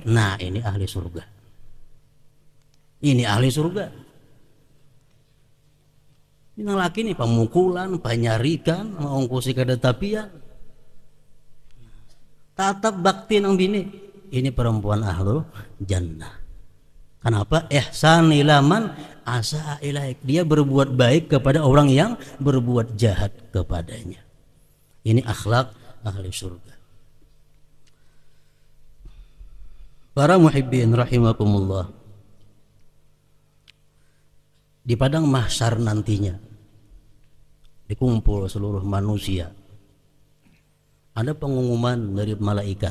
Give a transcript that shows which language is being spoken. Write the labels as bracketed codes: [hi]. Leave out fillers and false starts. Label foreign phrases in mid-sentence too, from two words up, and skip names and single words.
[id] Nah, ini ahli surga. Ini ahli surga. [bjn] Ini nang laki nih pemukulan, panyarikan, mengungkusi kada tapian, tatap bakti nang bini. [id] Ini perempuan [ar] ahlul jannah. [id] Kenapa? [ar] Ihsan ila man asa ilaik. [id] Dia berbuat baik kepada orang yang berbuat jahat kepadanya. Ini akhlak ahli surga. Para [ar] muhibbin rahimakumullah. [id] Di padang mahsyar nantinya, dikumpul seluruh manusia, ada pengumuman dari malaikat.